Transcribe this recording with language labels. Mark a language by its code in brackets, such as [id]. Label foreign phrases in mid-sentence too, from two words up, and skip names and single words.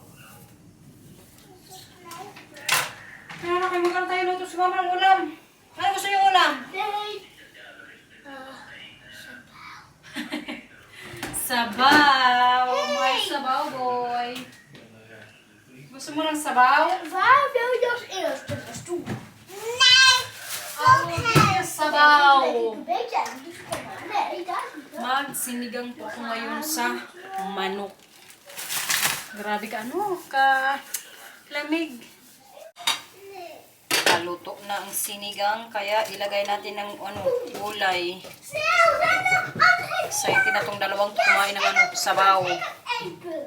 [tl] Kaya na kayo magkano tayo luto si mama ng ulam. Ano gusto yung ulam? Sabaw! May sabaw boy. Gusto mo ng sabaw? [nl] Waar wil je als eerste naartoe? [tl] Sabaw! [nl] Weet jij niet? Nee, daar niet. [tl] Magsinigang po ako ngayon sa manok. Grabe ka, lamig. Naluto na ang sinigang, kaya ilagay natin ng gulay. Excited na tong dalawang kumain ng sabaw.